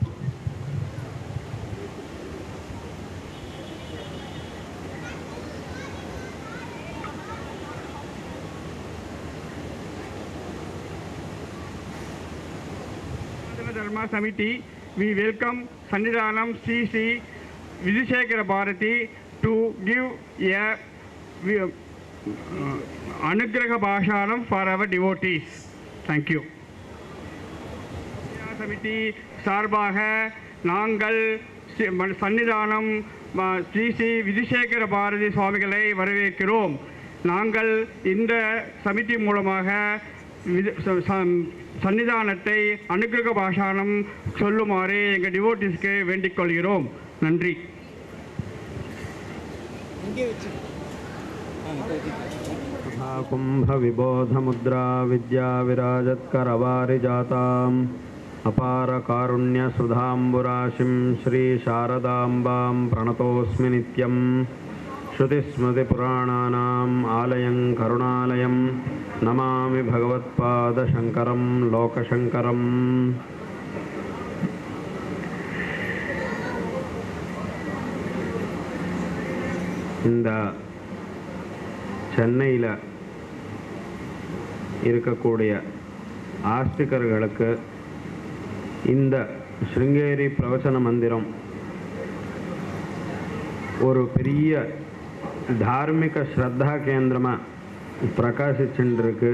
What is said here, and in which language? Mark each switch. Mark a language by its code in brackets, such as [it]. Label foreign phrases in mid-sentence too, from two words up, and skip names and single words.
[en] Dharma Samiti, we welcome Sannidhanam Sri Sri Vidhushekara Bharati to give a [sa] अनुग्रह भाषणम् [en] for our devotees. Thank you. [ta] சமிதி சார்பாக நாங்கள் சன்னிதானம் ஸ்ரீ ஸ்ரீ விதுசேகர பாரதி சுவாமிகளை வரவேற்கிறோம். நாங்கள் இந்த சமிதி மூலமாக சன்னிதானத்தை அனுகிரக பாஷானம் சொல்லுமாறு எங்கள் டிவோட்டிஸ்க்கு வேண்டிக் கொள்கிறோம். நன்றி. [sa] कुंभ विबोध मुद्रा विद्या विराजत्करवारि जाताम् अपार कारुण्य सुधाम्बुराशिं श्री शारदाम्बां प्रणतोऽस्मि नित्यं. श्रुतिस्मृतिपुराणानाम् आलयं करुणालयं नमामि भगवत्पादशङ्करं लोकशङ्करम्. [ta] இந்த சென்னையில் இருக்கக்கூடிய ஆஸ்திகர்களுக்கு இந்த ஸ்ருங்கேரி பிரவச்சன மந்திரம் ஒரு பெரிய தார்மிக ஸ்ரத்தா கேந்திரமாக பிரகாசிச்சுருக்கு.